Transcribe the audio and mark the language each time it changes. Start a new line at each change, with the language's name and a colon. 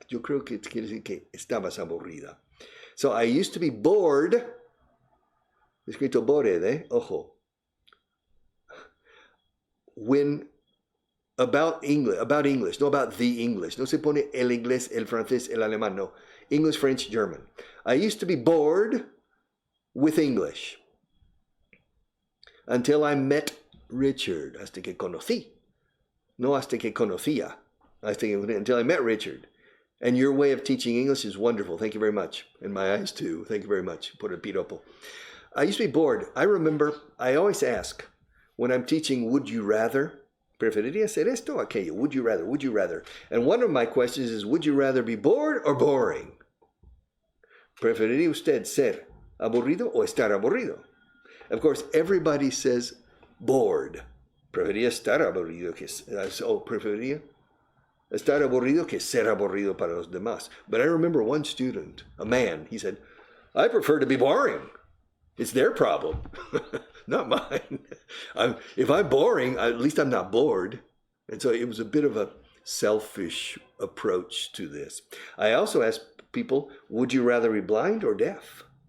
Spanish: Yo creo que quiere decir que estabas aburrida.
English: So I used to be bored.
Spanish: Escrito bored, ojo.
English: About English,
Spanish: no about the English. No se pone el inglés, el francés, el alemán, no.
English: English, French, German. I used to be bored with English until I met Richard.
Spanish: Hasta que conocí. No hasta que conocía.
English: Until I met Richard. And your way of teaching English is wonderful. Thank you very much. And my eyes too. Thank you very much.
Spanish: Por el piropo.
English: I used to be bored. I remember, I always ask, when I'm teaching, would you rather?
Spanish: Preferiría hacer esto o aquello?
English: Would you rather? Would you rather? And one of my questions is, would you rather be bored or boring?
Spanish: ¿Preferiría usted ser aburrido o estar aburrido?
English: Of course, everybody says bored.
Spanish: Preferiría estar aburrido preferiría estar aburrido que ser aburrido para los demás.
English: But I remember one student, a man, he said, I prefer to be boring. It's their problem, not mine. If I'm boring, at least I'm not bored. And so it was a bit of a selfish approach to this. I also asked people, would you rather be blind or deaf?